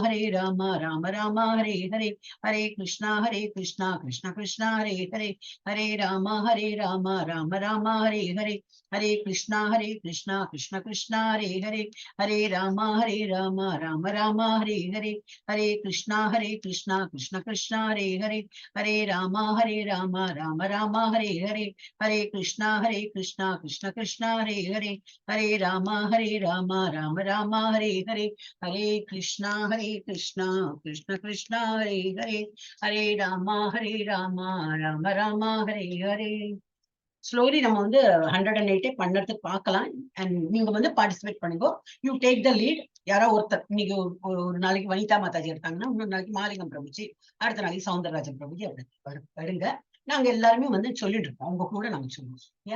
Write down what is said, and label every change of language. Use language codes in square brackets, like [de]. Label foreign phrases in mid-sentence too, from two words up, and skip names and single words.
[sa] राम राम हरे हरे, हरे कृष्ण कृष्ण हरे हरे, हरे राम राम राम हरे हरे, हरे कृष्ण कृष्ण हरे हरे, हरे राम राम राम हरे हरे, हरे कृष्ण कृष्ण हरे हरे, हरे राम राम राम हरे हरे, हरे कृष्ण कृष्ण हरे हरे, हरे राम राम राम हरे हरे, हरे कृष्ण कृष्ण कृष्ण हरे हरे, हरे राम राम राम हरे हरे. [ta] ஸ்லோலி நம்ம வந்து 108 பண்ணறதுக்கு பார்க்கலாம். அண்ட் நீங்க வந்து பார்ட்டிசிபேட் பண்ணுங்க. [en] You take the lead. [ta] யாரோ ஒருத்தர் இன்னைக்கு ஒரு நாளைக்கு வனிதா மாதாஜி எடுத்தாங்கன்னா, இன்னொரு நாளைக்கு மாலிகம் பிரபுஜி, அடுத்த நாளைக்கு சவுந்தரராஜன் பிரபுஜி எடுங்க. நாங்க எல்லாருமே வந்து சொல்லிட்டு இருக்கோம், அவங்க கூட நாங்க சொல்லுவோம்.